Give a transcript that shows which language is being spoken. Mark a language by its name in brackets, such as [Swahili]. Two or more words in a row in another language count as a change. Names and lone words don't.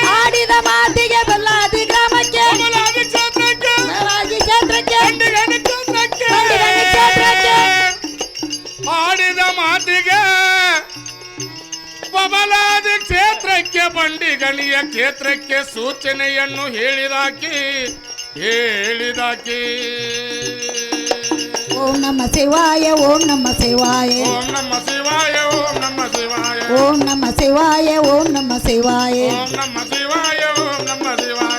[Kannada] ಆಡಿದ ಮಾತಿಗೆ ಬಬಲಾದಿ ಗ್ರಾಮಕ್ಕೆ ಬಬಲಾದಿ ಕ್ಷೇತ್ರಕ್ಕೆ ಬಬಲಾದಿ ಕ್ಷೇತ್ರಕ್ಕೆ ಬಂಡಿಗಣಿ ಕ್ಷೇತ್ರಕ್ಕೆ ಬಂಡಿಗಣಿ ಕ್ಷೇತ್ರಕ್ಕೆ ಆಡಿದ ಮಾತಿಗೆ ಬಬಲಾದಿ ಕ್ಷೇತ್ರಕ್ಕೆ ಬಂಡಿಗಣಿಯ ಕ್ಷೇತ್ರಕ್ಕೆ ಸೂಚನೆಯನ್ನು ಹೇಳಿದಾಕಿ [Sanskrit] ಓಂ ನಮ ಶಿವಾಯ ಓಂ ನಮ ಶಿವಾಯ ಓಂ ನಮ ಶಿವಾಯ ಓಂ ನಮ ಶಿವಾಯ ಓಂ ನಮ ಶಿವಾಯ ಓಂ ನಮ ಶಿವಾಯ ಓಂ ನಮ ಶಿವಾಯ ಓಂ ನಮ ಶಿವಾಯ